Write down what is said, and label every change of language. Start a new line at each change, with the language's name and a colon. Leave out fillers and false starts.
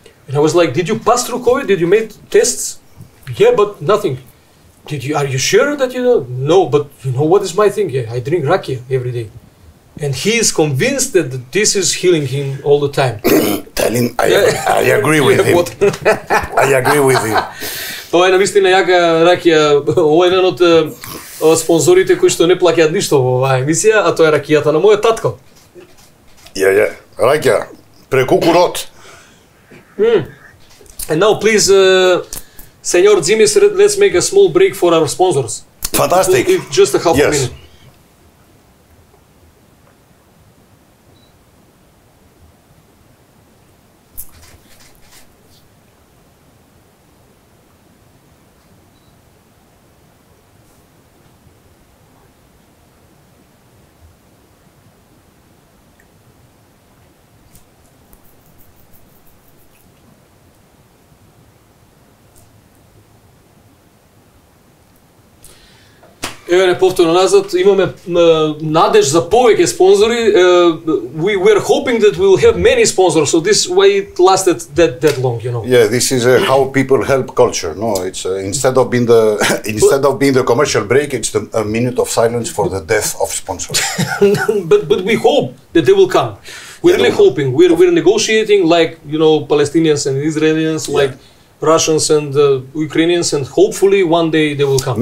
English: And I was like, did you pass through COVID? Did you make tests? Yeah, but nothing. Are you sure that you know? No, but you know what is my thing? Yeah, I drink rakia every day. And he is convinced that this is healing him all the time. Tell him I agree with him. I agree with him.
Macedonian: Ова е навистина јака ракија. Ова е еден од спонзорите кои што не плаќаат ништо во оваа емисија, а тоа е ракијата на мојот татко. Ракија, прекукурот.
English: And now please, Señor Ẓимис, let's make a small break for our sponsors. Fantastic. Just a half a minute.
Macedonian: Еве повторно назад, имаме надеж за повеќе спонзори.
English: We were hoping that we will have many sponsors, so this way it lasted that long, you know. Yeah, this is how people help culture. No, it's instead of being the commercial break, it's a minute of silence for the death of sponsors. but we hope that they will come. We're really hoping. We're negotiating like, you know, Palestinians and Israelis, like Russians and Ukrainians, and hopefully one day they will come.